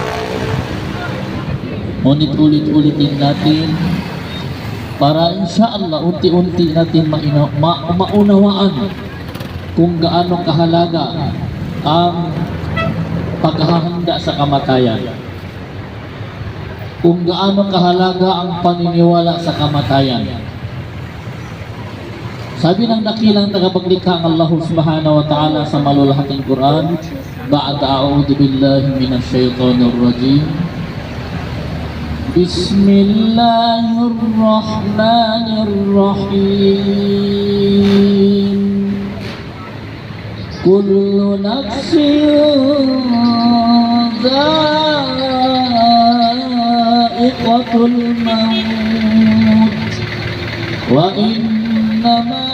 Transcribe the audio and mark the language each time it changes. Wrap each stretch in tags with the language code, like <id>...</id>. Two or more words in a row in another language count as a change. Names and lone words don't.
<tl>Ngunit ulit-ulitin natin para insyaAllah unti-unti natin maunawaan kung gaano kahalaga ang paghahanda sa kamatayan. Kung gaano kahalaga ang paniniwala sa kamatayan. Sabi ng dakilang tagapaglikha ang</tl> <ar>الله سبحانه وتعالى</ar> <tl>sa malulhating Quran,</tl> <ar>بعد أعوذ بالله من الشيطان الرجيم. بسم الله الرحمن الرحيم. كل نفس ذائقة الموت وإنما</ar>